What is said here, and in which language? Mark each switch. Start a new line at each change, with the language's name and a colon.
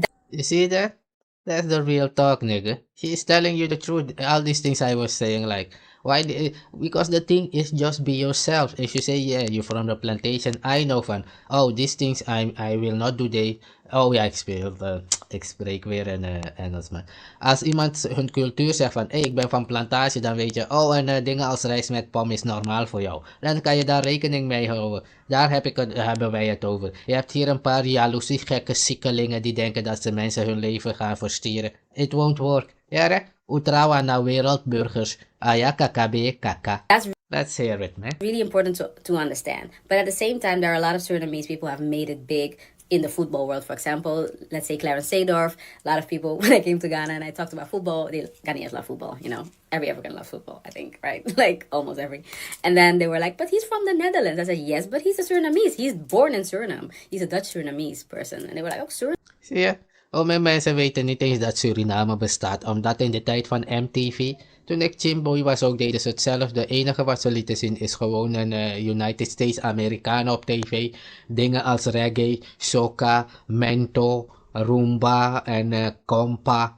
English: you see that? That's the real talk, nigga. She's telling you the truth. All these things I was saying, like, because the thing is just be yourself. If you say, yeah, you're from the plantation, I know these things I will not do. Oh yeah, I spilled
Dutch: Ik spreek weer een Engelsman. Als iemand hun cultuur zegt van, ik ben van plantage, dan weet je, en dingen als rijst met pom is normaal voor jou. Dan kan je daar rekening mee houden. Daar hebben wij het over. Je hebt hier een paar jaloezie gekke sikkelingen die denken dat ze mensen hun leven gaan verstieren.
English: It won't work.
Dutch: Ja, hè? Utrawa na wereldburgers.
English: KKB, kaka. Let's hear it, man. Really important to understand. But at the same time, there are a lot of Surinamese people who have made it big in the football world. For example, let's say Clarence Seedorf. A lot of people, when I came to Ghana and I talked about football, Ghanaians love football, you know. Every African loves football, I think, right? Like, almost every. And then they were like, but he's from the Netherlands. I said, yes, but he's a Surinamese. He's born in Suriname. He's a Dutch Surinamese person. And they were like, oh, Suriname.
Dutch: Zie je? Mijn mensen weten niet eens dat Suriname bestaat, omdat in de tijd van MTV, toen ik Chimboy was ook, deden ze hetzelfde. Het enige wat ze lieten zien is gewoon een United States Amerikanen op tv. Dingen als reggae, soca, mento, rumba en compa.